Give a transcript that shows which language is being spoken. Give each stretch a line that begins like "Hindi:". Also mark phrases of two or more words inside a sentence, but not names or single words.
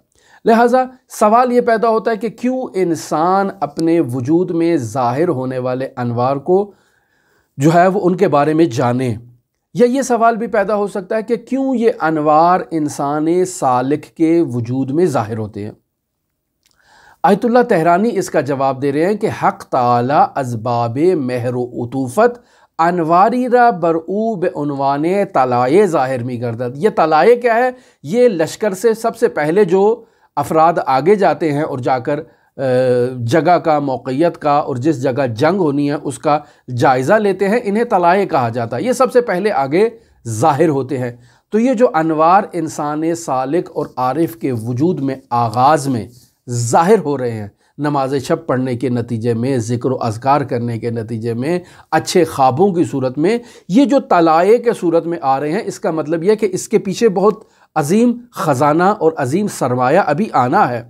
Urdu: لہٰذا سوال یہ پیدا ہوتا ہے کہ کیوں انسان اپنے وجود میں ظاہر ہونے والے انوار کو جو ہے وہ ان کے بارے میں جانے، یا یہ سوال بھی پیدا ہو سکتا ہے کہ کیوں یہ انوار انسان سالک کے وجود میں ظاہر ہوتے ہیں۔ آیت اللہ طحرانی اس کا جواب دے رہے ہیں کہ
Persian: حق تعالی اسباب مہر و عطوفت انواری را برعو بے عنوان طلائے ظاہر می گردد۔
Urdu: یہ طلائے کیا ہے؟ یہ لشکر سے سب سے پہلے جو افراد آگے جاتے ہیں اور جا کر جگہ کا، موقعیت کا اور جس جگہ جنگ ہونی ہے اس کا جائزہ لیتے ہیں، انہیں طلائے کہا جاتا ہے۔ یہ سب سے پہلے آگے ظاہر ہوتے ہیں۔ تو یہ جو انوار انسان سالک اور عارف کے وجود میں آغاز میں ظاہر ہو رہے ہیں، نماز شب پڑھنے کے نتیجے میں، ذکر و اذکار کرنے کے نتیجے میں، اچھے خوابوں کی صورت میں، یہ جو طلائے کے صورت میں آ رہے ہیں، اس کا مطلب یہ کہ اس کے پیچھے بہت عظیم خزانہ اور عظیم سرمایہ ابھی آنا ہے۔